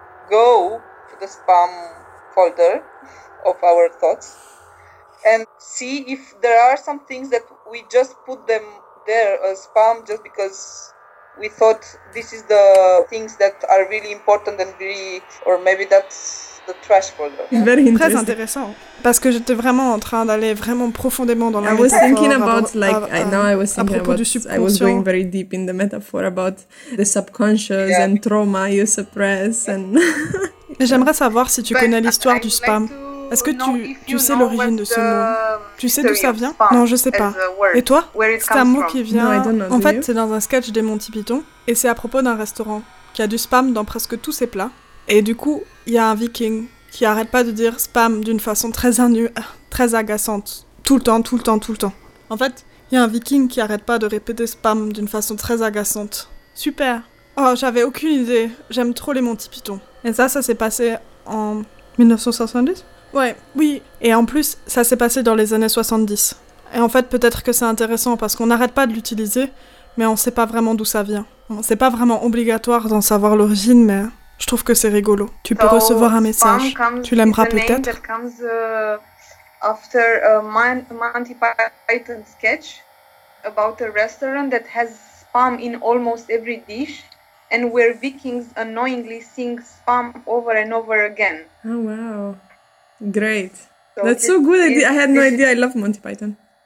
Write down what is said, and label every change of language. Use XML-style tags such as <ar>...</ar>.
<en>go to the spam folder of our thoughts and see if there are some things that we just put them there as spam just because we thought this is the things that are really important and really, or maybe that's the trash folder.</en> <fr>Yeah? Très intéressant. Parce que j'étais vraiment en train d'aller vraiment profondément dans la</fr> <en>metaphor. I was thinking about I was going very deep in the metaphor about the subconscious and trauma you suppress and.</en> <fr>Mais j'aimerais savoir si tu connais l'histoire du spam. Like est-ce que tu sais l'origine de ce mot? Tu sais d'où ça vient? Non, je sais pas. Et toi? C'est un mot qui vient...</fr> <en>No, I don't know.</en> <fr>En</fr> <en>do</en> <fr>fait,</fr> <en>you?</en> <fr>C'est dans un sketch des Monty Python, et c'est à propos d'un restaurant qui a du spam dans presque tous ses plats. Et du coup, il y a un viking qui arrête pas de dire spam d'une façon très agaçante. Tout le temps, tout le temps, tout le temps. En fait, il y a un viking qui arrête pas de répéter spam d'une façon très agaçante. Super! Oh, j'avais aucune idée. J'aime trop les Monty Python. Et ça s'est passé en 1970? Ouais, oui. Et en plus, ça s'est passé dans les années 70. Et en fait, peut-être que c'est intéressant parce qu'on n'arrête pas de l'utiliser, mais on sait pas vraiment d'où ça vient. C'est pas vraiment obligatoire d'en savoir l'origine, mais je trouve que c'est rigolo. Tu peux recevoir un message. Tu l'aimeras peut-être.</fr> <en>Spam comes after a Monty Python sketch about a restaurant that has spam in almost every dish. and where Vikings annoyingly sing spam over and over again. Oh, wow. Great. So that's so good. I had no idea. I love Monty Python.</en>